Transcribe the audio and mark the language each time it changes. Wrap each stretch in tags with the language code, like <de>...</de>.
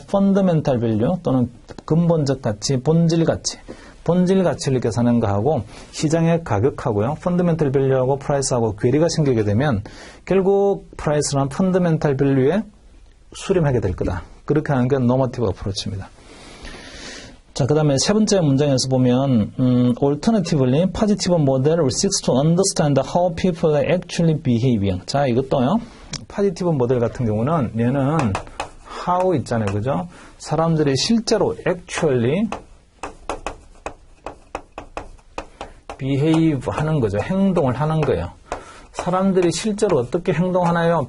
<ko>fundamental value 또는 근본적 가치, 본질 가치를 계산하는 거하고 시장의 가격하고요. fundamental value하고 price하고 괴리가 생기게 되면 결국 price는 fundamental value에 수렴하게 될 거다. 그렇게 하는 게 normative approach입니다. 자, 그 다음에 세 번째 문장에서 보면</ko> <en>alternatively, positive model seeks to understand how people are actually behaving.</en> <ko>자, 이것도요. positive 모델 같은 경우는 얘는 how 있잖아요. 그죠? 사람들이 실제로</ko> <en>actually behave</en> <ko>하는 거죠. 행동을 하는 거예요. 사람들이 실제로 어떻게 행동하나요?</ko>